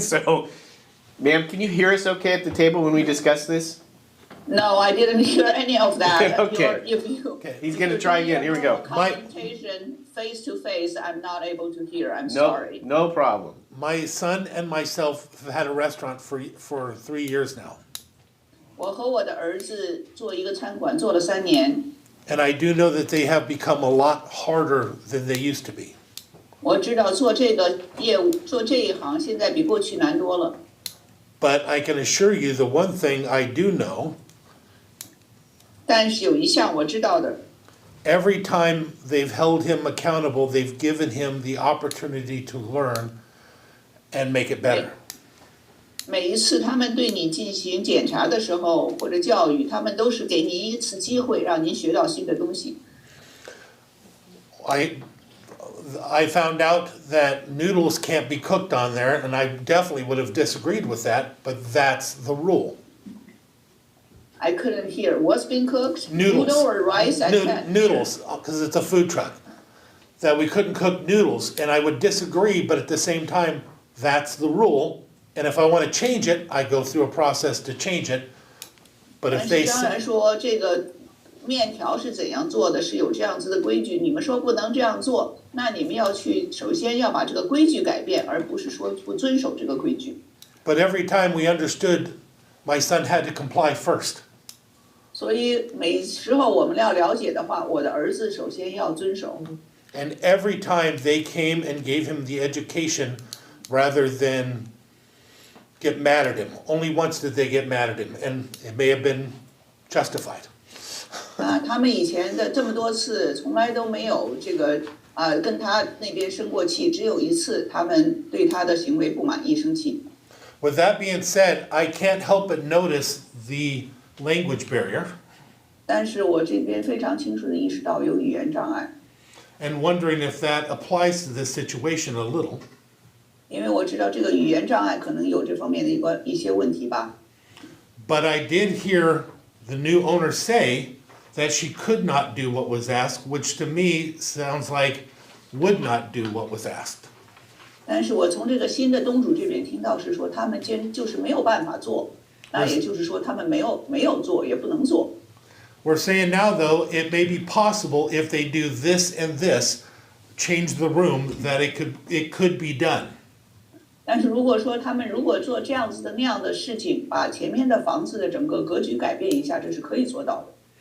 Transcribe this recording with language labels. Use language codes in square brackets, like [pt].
[en] So, ma'am, can you hear us okay at the table when we discuss this? No, I didn't hear any of that. Okay. If you. He's gonna try again, here we go. Confrontation face to face, I'm not able to hear, I'm No, sorry. no problem. My son and myself have had a restaurant for 3 years now. [zh] 我和我的儿子做一个餐馆做了3年， [en] And I do know that they have become a lot harder than they used to be. [zh] 我知道做这个业务做这一行现在比过去难多了。 [en] But I can assure you the one thing I do know, [zh] 但是有一项我知道的， [en] every time they've held him accountable, they've given him the opportunity to learn and make it better. [zh] 每一次他们对你进行检查的时候或者教育，他们都是给你一次机会，让您学到新的东西。 [en] I found out that noodles can't be cooked on there, and I definitely would have disagreed with that, but that's the rule. I couldn't hear what's being cooked. Noodles. Noodle or rice? I can't. Noodles, because it's a food truck. That we couldn't cook noodles, and I would disagree, but at the same time, that's the rule. And if I want to change it, I go through a process to change it. But [zh] 但 [en] if [zh] 是 [en] they [zh] 当然 [en] say, [zh] 说这个面条是怎样做的，是有这样子的规矩。你们说不能这样做，那你们要去首先要把这个规矩改变，而不是说不遵守这个规矩。 [en] but every time we understood, my son had to comply first. [zh] 所以每时候我们要了解的话，我的儿子首先要遵守。 [en] And every time they came and gave him the education rather than get mad at him. Only once did they get mad at him, and it may have been justified. [zh] 他们以前的这么多次，从来都没有这个跟他那边生过气，只有一次他们对他的行为不满意生气。 [en] With that being said, I can't help but notice the language barrier [zh] 但是我这边非常清楚的意识到有语言障碍， [en] and wondering if that applies to this situation a little. [zh] 因为我知道这个语言障碍可能有这方面的一些问题吧。 [en] But I did hear the new owner say that she could not do what was asked, which to me sounds like would not do what was asked. [zh] 但是我从这个新的东主这边听到是说，他们就是没有办法做，那也就是说他们没有做，也不能做。 [en] We're saying now, though, it may be possible if they do this and this, change the room, that it could be done. [zh] 但是如果说他们如果做这样子的那样的事情，把前面的房子的整个格局改变一下，这是可以做到的。